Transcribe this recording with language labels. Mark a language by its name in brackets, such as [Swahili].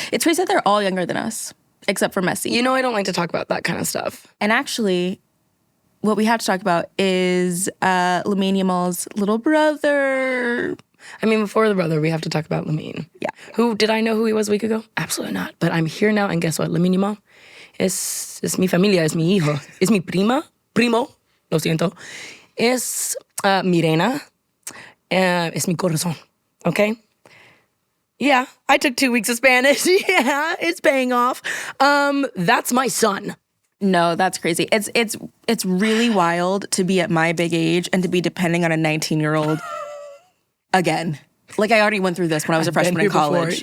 [English] It's crazy that they're all younger than us, except for Messi. You know, I don't like to talk about that kind of stuff. And actually, what we have to talk about is Lamine Yamal's little brother. I mean, before the brother, we have to talk about Lamine. Yeah. Who, did I know who he was a week ago? Absolutely not. But I'm here now, and guess what? [Spanish] Lamine Yamal es mi familia, es mi hijo, es mi primo, lo siento, es mi reina, es mi corazón, [English] okay? Yeah, I took 2 weeks of Spanish. Yeah, it's paying off. That's my son. No, that's crazy. It's really wild to be at my big age and to be depending on a 19-year-old again. I already went through this when I was a freshman in college.